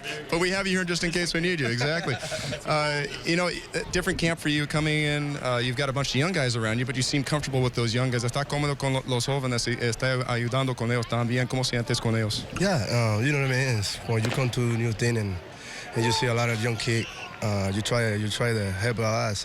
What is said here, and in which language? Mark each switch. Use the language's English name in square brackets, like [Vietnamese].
[English] But we have you here just in case we need you. Exactly. You know, different camp for you coming in. You've got a bunch of young guys around you, but you seem comfortable with those young guys. [Spanish] ¿Está cómodo con los jóvenes? ¿Está ayudando con ellos también? ¿Cómo sientes con ellos? [English] Yeah, you know what I mean. It's when you come to a new thing and you see a lot of young kids, you try to help a lot.